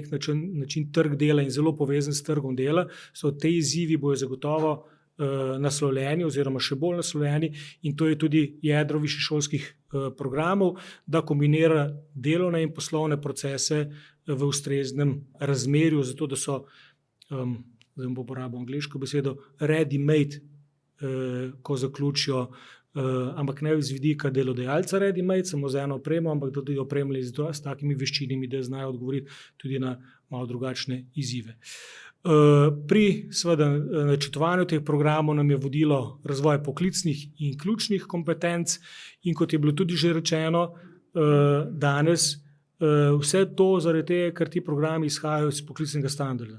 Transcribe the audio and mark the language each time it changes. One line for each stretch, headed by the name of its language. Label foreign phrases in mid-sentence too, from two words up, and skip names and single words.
Slovenian: nek način trg dela in zelo povezan s trgom dela, so te izzivi bojo zagotovo naslovljeni oziroma še bolj naslovljeni in to je tudi jedro višješolskih programov, da kombinira delovne in poslovne procese v ustreznem razmerju, zato da so, zdaj bom uporabil angleško besedo, ready-made, ko zaključijo, ampak ne z vidika delodajalca ready-made, samo za eno opremo, ampak da tudi opremljeni s takimi veščinami, da znajo odgovoriti tudi na malo drugačne izzive. Pri seveda načrtovanju teh programov nam je vodilo razvoj poklicnih in ključnih kompetenc in kot je bilo tudi že rečeno danes, vse to zaradi tega, ker ti programi izhajajo iz poklicnega standarda.